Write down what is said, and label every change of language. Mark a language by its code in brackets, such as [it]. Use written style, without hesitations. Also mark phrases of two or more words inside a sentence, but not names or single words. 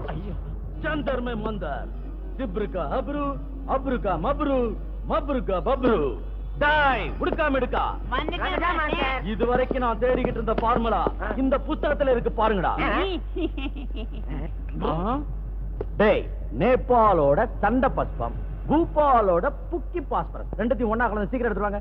[ta] चंदर में मंदर, जिब्र का हब्रू, अब्रू का मब्रू, मब्रू का बब्रू. டாய் உடுக்கா மிடுக்கா, இதுவரைக்கும் நான் தேடிக்கிட்டு இருந்த ஃபார்முலா இந்த புத்தகத்துல இருக்கு பாருங்கடா. டேய், நேபாளோட சண்ட பஸ்பம், பூபாலோட புக்கி பாஸ்பரஸ் ரெண்டுத்தையும் ஒண்ணா கலந்து சீக்கிரம் எடுத்துருவாங்க.